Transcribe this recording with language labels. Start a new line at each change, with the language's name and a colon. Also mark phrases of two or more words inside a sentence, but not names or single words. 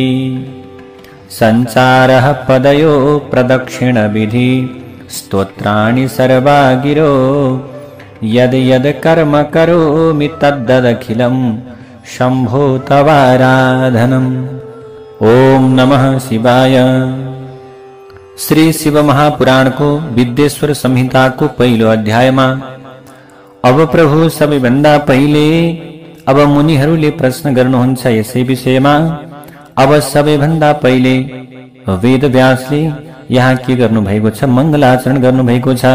Sanskrit: सञ्चारः पदयो प्रदक्षिणविधि, स्तोत्राणि सर्वा गिरो, यद् यद् कर्म करोमि तद्दखिलं शम्भो तवाराधनम्। ओम नमः शिवाय।
Nepali: श्री शिव महापुराणको विद्येश्वर संहिताको पहिलो अध्यायमा अब प्रभु सबैभन्दा पहिले अब मुनिहरूले प्रश्न गर्नुहुन्छ यसै विषयमा। अब सबैभन्दा पहिले वेदव्यासले यहाँ के गर्नु भएको छ? मङ्गलाचरण गर्नु भएको छ।